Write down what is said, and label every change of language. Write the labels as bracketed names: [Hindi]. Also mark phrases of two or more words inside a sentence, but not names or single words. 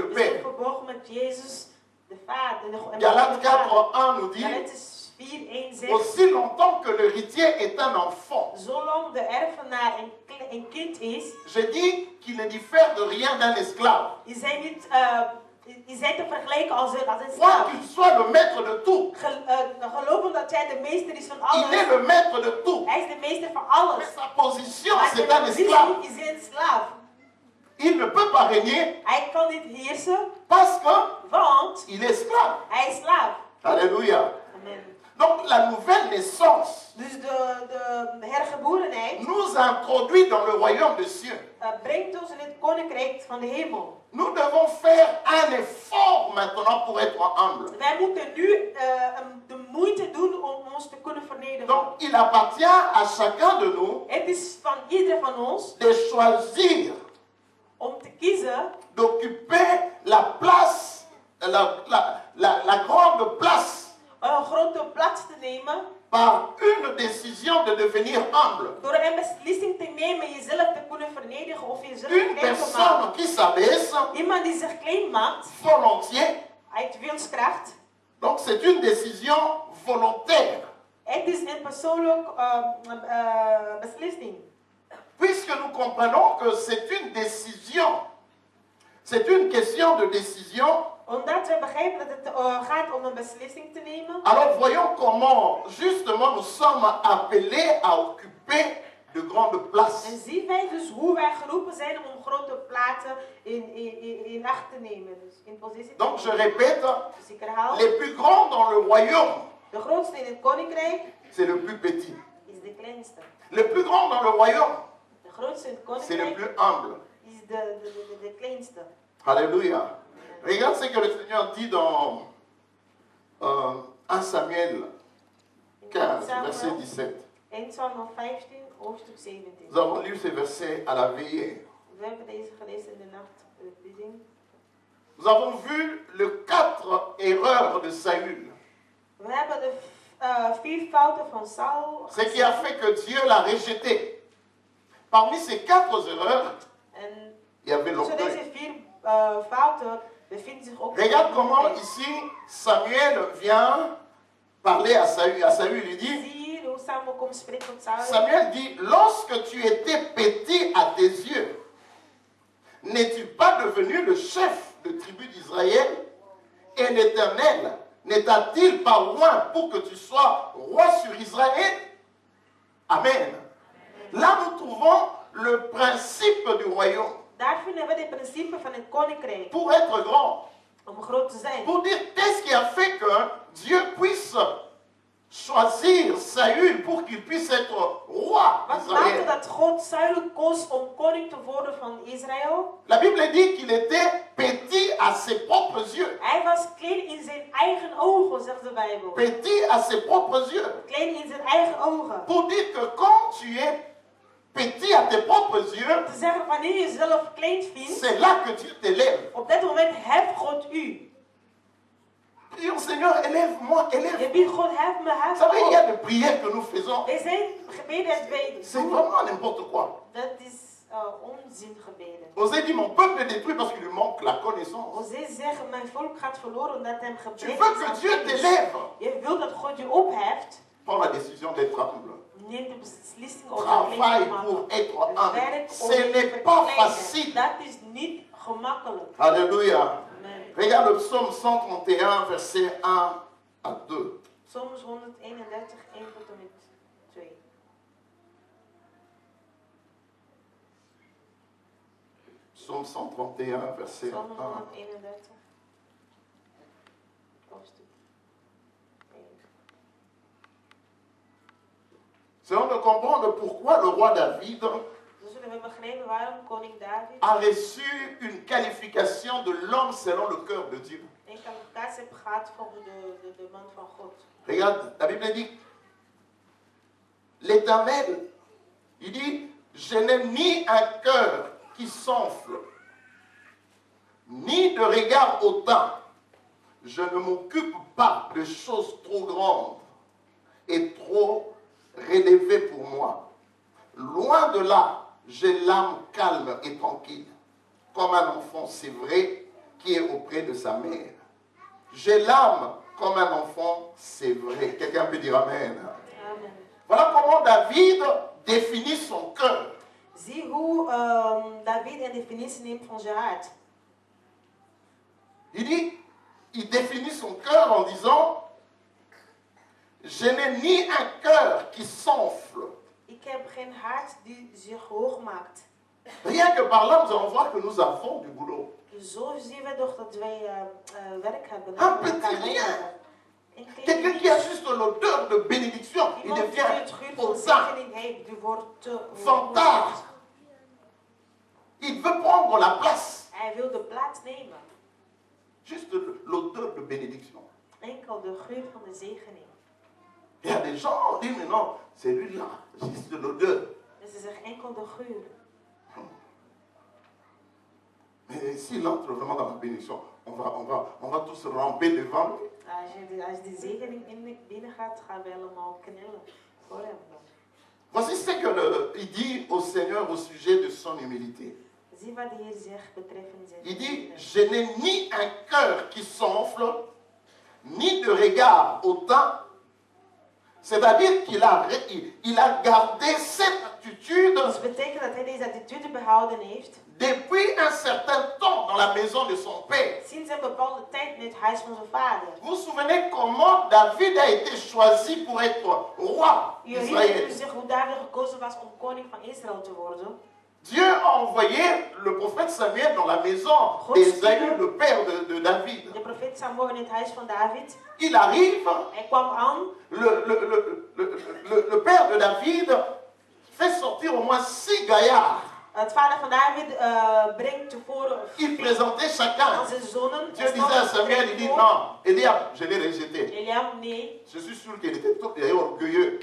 [Dutch] We zijn [French] Père. [Dutch] verborgen met Jezus, de Vader. En [French] Galates 4:1 nous dit, [Dutch] Galates 4:1 zegt, [French] aussi longtemps que l'héritier est un enfant, [Dutch] zolang de erfenaar een kind is, [French] je dis qu'il ne diffère de rien d'un esclave. [Dutch] is hij niet is hij te vergelijken als een [French] Quoi [Dutch] slaaf. [French] qu'il soit le maître de tout, [Dutch] Geloven dat hij de meester is van [French] il [Dutch] alles. [French] est le maître de tout. [Dutch] Hij is de meester van alles. [French] Mais sa position, [Dutch] Maar [French] c'est [Dutch] zijn [French] un esclave. [Dutch] positie is een slaaf. [French] Il ne peut pas régner [Dutch] Hij kan niet heersen, [French] parce [Dutch] want [French] qu'il est esclave. [Dutch] hij is slaaf. [French] Alléluia. Amen. Donc la nouvelle naissance [Dutch] Dus de hergeborenheid [French] nous introduit dans le royaume de Dieu. [Dutch] brengt ons in het koninkrijk van de hemel. [French] Nous devons faire un effort maintenant pour être humble. [Dutch] Wij moeten nu de moeite doen om ons te kunnen vernederen. [French] Donc il appartient à chacun de nous [Dutch] Het is van ieder van ons [French] de choisir [Dutch] om te kiezen [French] d'occuper la place, la grande place [Dutch] een grote plaats te nemen [French] par une décision de devenir humble. [Dutch] door een beslissing te nemen jezelf te kunnen vernederen of jezelf [French] Une [Dutch] klein te [French] personne [Dutch] maken. [French] qui s'abaisse [Dutch] Iemand die zich klein maakt [French] volontiers, [Dutch] uit wilskracht. [French] donc c'est une décision volontaire. [Dutch] Het is een persoonlijke beslissing. [French] Puisque nous comprenons que c'est une décision, c'est une question de décision, [Dutch] Omdat we begrijpen dat het gaat om een beslissing te nemen. [French] alors voyons comment justement nous sommes appelés à occuper de grandes places. [Dutch] En zien wij dus hoe wij geroepen zijn om grote plaatsen in acht te nemen. Dus in positie te [French] Donc je [Dutch] nemen. [French] répète, [Dutch] Dus ik herhaal. [French] les plus grands dans le royaume, [Dutch] De grootste in het koninkrijk [French] c'est le plus petit. [Dutch] is de kleinste. [French] Le plus grand dans le royaume, [Dutch] De grootste in het [French] c'est le [Dutch] koninkrijk [French] plus humble. [Dutch] is de kleinste. [French] Alléluia. Regarde ce que le Seigneur dit dans 1 Samuel 15, verset 17. [Dutch] 1 Samuel 15, hoofdstuk 17. [French] Nous avons lu ces versets à la veillée. [Dutch] We hebben deze gelezen in de nachtbediening. [French] Nous avons vu les 4 erreurs de Saül. [Dutch] We hebben de 4 fouten van Saul. [French] Ce qui a fait que Dieu l'a rejeté. Parmi ces 4 erreurs, [Dutch] En [French] il y avait [Dutch] tussen [French] l'orgueil. [Dutch] deze 4 fouten bevindt zich ook. [French] Regarde comment ici Samuel vient parler à Saül. À Saül, il dit, [Dutch] Zie hier hoe Samuel komt spreken tot Saul. [French] Samuel dit, lorsque tu étais petit à tes yeux, n'es-tu pas devenu le chef de tribu d'Israël? Et l'Éternel n'est-il pas loin pour que tu sois roi sur Israël? Amen. Là, nous trouvons le principe du royaume. [Dutch] Daar vinden we de principe van het koninkrijk. [French] Pour être grand, [Dutch] Om groot te zijn. [French] pour dire qu'est-ce qui a fait que Dieu puisse choisir Saül pour qu'il puisse être roi [Dutch] Wat maakte [French] d'Israël. [Dutch] dat God Saul koos om koning te worden van Israël? [French] La Bible dit qu'il était petit à ses propres yeux. [Dutch] Hij was klein in zijn eigen ogen, zegt de Bijbel. [French] Petit à ses propres yeux. [Dutch] Klein in zijn eigen ogen. [French] Pour dire que quand tu es petit à tes propres yeux, [Dutch] te zeggen wanneer je jezelf klein vindt, [French] c'est là que Dieu t'élève. [Dutch] op dat moment heft God u. [French] Prions, Seigneur, élève-moi, [Dutch] Je [French] élève-moi. [Dutch] biedt God, hef me, [French] Vous [Dutch] hef [French] savez, il y [Dutch] me [French] a [Dutch] op. [French] des prières que nous faisons. [Dutch] Er zijn gebeden dat wij [French] C'est [Dutch] doen. [French] vraiment n'importe quoi. [Dutch] Dat is onzingebeden. [French] Osée dit, mon peuple est détruit parce qu'il lui manque la connaissance. [Dutch] Osée zegt, mijn volk gaat verloren omdat hem [French] Tu [Dutch] gebrek [French] veux [Dutch] is [French] que [Dutch] aan [French] Dieu [Dutch] kennis. [French] t'élève. [Dutch] Je wilt dat God je opheft. [French] Prends la décision d'être humble. [Dutch] Neem de beslissing om [French] Travaille [Dutch] klein te [French] pour [Dutch] maken. [French] être humble. [Dutch] Werk om [French] Ce [Dutch] je te [French] n'est pas [Dutch] verkleinen. [French] facile. [Dutch] Dat is niet gemakkelijk. [French] Alléluia. Amen. Regarde le psaume 131, verset 1 à 2. [Dutch] Psalms 131, 1 tot en met 2. [French] Psaume 131, verset 1. [Dutch] Psalm 131. Hoofdstuk 1. [French] C'est on de comprendre pourquoi le roi David [Dutch] Dus zullen we begrijpen waarom koning David [French] a reçu une qualification de l'homme selon le cœur de Dieu. [Dutch] een kwalificatie heeft gehad volgens de man van God. [French] Regarde, la Bible dit, l'Éternel, il dit, je n'ai ni un cœur qui s'enfle, ni de regard hautain. Je ne m'occupe pas de choses trop grandes et trop relevées pour moi. Loin de là, j'ai l'âme calme et tranquille, comme un enfant, c'est vrai, qui est auprès de sa mère. J'ai l'âme comme un enfant, c'est vrai. Quelqu'un peut dire Amen. Amen. Voilà comment David définit son cœur. [Dutch] Zie hoe David een definitie neemt van zijn hart. [French] Il dit, il définit son cœur en disant, je n'ai ni un cœur qui s'enfle. [Dutch] Ik heb geen hart die zich hoog maakt. [French] Rien que par là, nous allons voir que nous avons du boulot. [Dutch] Zo zien we toch dat wij werk hebben. [French] Un petit rien. Quelqu'un qui a juste l'odeur de bénédiction, il [Dutch] Iemand die [French] devient [Dutch] het geur van [French] hautain, [Dutch] zegening heeft, die wordt [French] vantard. Il veut prendre la place. [Dutch] Hij wil de plaats nemen. [French] Juste l'odeur de bénédiction. [Dutch] Enkel de geur van de zegening. [French] Il y a des gens, on dit, mais non, c'est lui-là, juste l'odeur. [Dutch] Dus ze zeggen enkel de geur. [French] Mais s'il entre vraiment dans la bénédiction, on va tous ramper devant lui. [Dutch] Als die zegening binnen gaat, gaan we helemaal knellen voor hem. [French] Voici ce qu'il dit au Seigneur au sujet de son humilité. [Dutch] Zie wat de Heer zegt betreffend zijn [French] Il dit, [Dutch] humiliteit. [French] je n'ai ni un cœur qui s'enfle, ni de regard hautain. C'est-à-dire qu'il a gardé cette attitude [Dutch] Dat betekent dat hij deze attitude behouden heeft. [French] depuis un certain temps dans la maison de son père. [Dutch] Sinds een bepaalde tijd in het huis van zijn vader. [French] Vous vous souvenez comment David a été choisi pour être roi [Dutch] U herinnert u [French] d'Israël? [Dutch] zich hoe David gekozen was om koning van Israël te worden? [French] Dieu a envoyé le prophète Samuel dans la maison d'Ésaü, le père de David. [Dutch] De profeet Samuel in het huis van David. [French] Il arrive, [Dutch] Hij kwam aan. [French] le père de David fait sortir au moins 6 gaillards. [Dutch] Het vader van David brengt tevoren [French] Il présentait chacun. [Dutch] aan zijn zonen. [French] Dieu disait à Samuel, il dit non, Eliab, je l'ai rejeté. [Dutch] Eliab, nee. [French] Je suis sûr qu'il était tout orgueilleux.